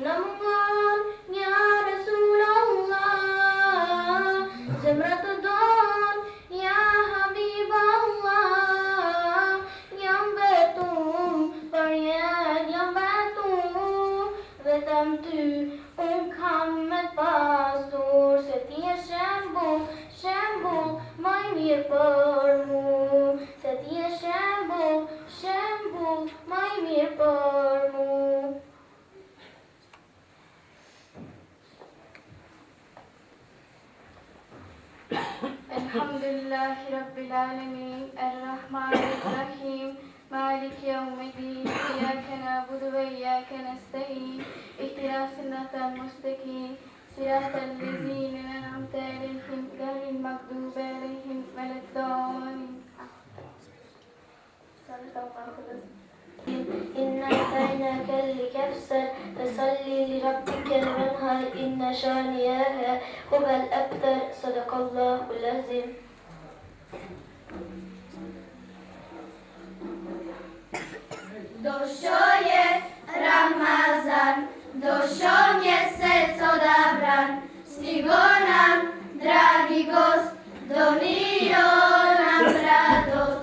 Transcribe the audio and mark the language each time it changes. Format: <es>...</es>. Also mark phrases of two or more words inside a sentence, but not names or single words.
<sq>na mungon,</sq> <ar>يا رسول الله,</ar> <sq>zemra të don,</sq> <ar>يا حبيب الله,</ar> <sq>jam betu, për jetë jam betu, vetëm ty unë kam me pasur, se ti e shembull, shembull, ma i mirë për mu, se ti e shembull, shembull, ma i mirë për mu.</sq> <ar>الحمد لله رب العالمين، الرحمن الرحيم، مالك يوم الدين، إياك نعبد وإياك نستعين، اهدنا الصراط المستقيم، صراط الذين أنعمت عليهم غير المغضوب عليهم ولا الضالين. إنا أتيناك الكوثر فصل لربك وانحر إن شانئك هو الأبتر صدق الله العظيم.</ar> <bs>Došao je Ramazan, došao mjesec odabran, stigo nam, dragi gost, donio nam radost.</bs>